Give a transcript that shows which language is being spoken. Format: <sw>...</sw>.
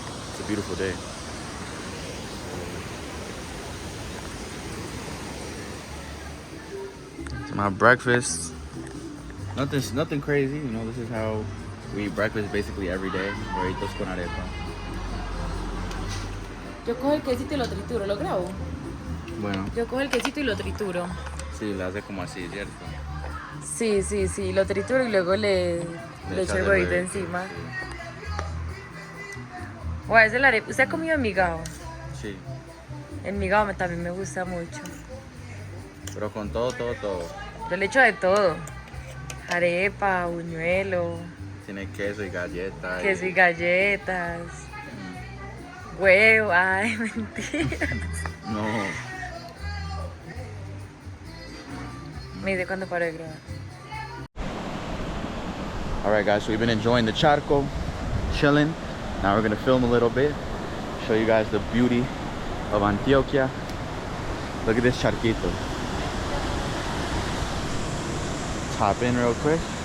<en>It's a beautiful day. It's my breakfast. Nothing crazy, you know, this is how we eat breakfast basically every day.</en> <es>Huevitos con arepa. Yo cojo el quesito y lo trituro, ¿lo grabo? Bueno. Yo cojo el quesito y lo trituro. Sí, lo hace como así, ¿cierto? Sí, lo trituro y luego le echo el huevito encima. Sí. Bueno, esa es la arepa. ¿Usted ha comido migao? Sí. El migao también me gusta mucho. Pero con todo. Yo le echo de todo. Arepa, buñuelo. Tiene queso y galletas. Queso y galletas. Huevo, ay, mentiras. No. Me dice cuando paro de grabar.</es> <en>Alright guys, so we've been enjoying the charco, chilling. Now we're gonna film a little bit, show you guys the beauty of Antioquia. Look at this charquito. Let's hop in real quick.</en>